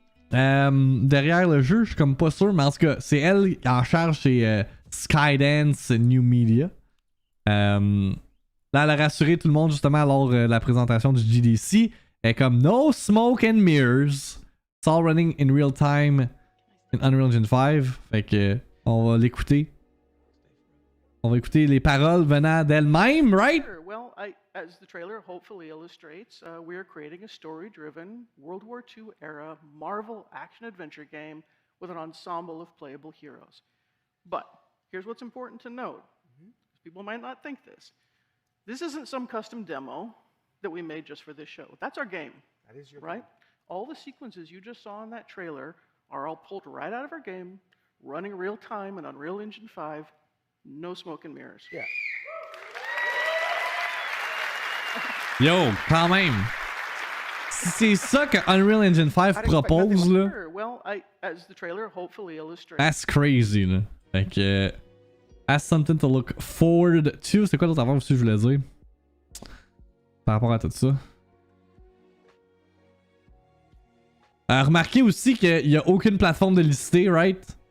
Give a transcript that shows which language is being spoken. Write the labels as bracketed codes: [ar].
[fr] Derrière le jeu, je suis comme pas sûr, mais en tout cas, c'est elle en charge chez Skydance New Media. Là, elle a rassuré tout le monde justement lors de la présentation du GDC. Elle est comme [en] no smoke and mirrors. It's all running in real time in Unreal Engine 5. [fr] Fait que on va l'écouter. On va écouter les paroles venant d'elle-même, [en] right? Well, as the trailer hopefully illustrates, we are creating a story-driven World War II era Marvel action-adventure game with an ensemble of playable heroes. But here's what's important to note. People might not think this. This isn't some custom demo that we made just for this show. That's our game. That is your right? All the sequences you just saw in that trailer are all pulled right out of our game, running real time in Unreal Engine 5, no smoke and mirrors. Yeah. [fr] Yo, quand même. Si c'est ça que Unreal Engine 5 propose, là. [en] Well, as the trailer hopefully illustrates. That's crazy, [fr] là. Fait que. [en] That's something to look forward to. [fr] C'est quoi l'autre affaire aussi que je voulais dire? Par rapport à tout ça. Remarquez aussi qu'il n'y a aucune plateforme de listée, [en] right?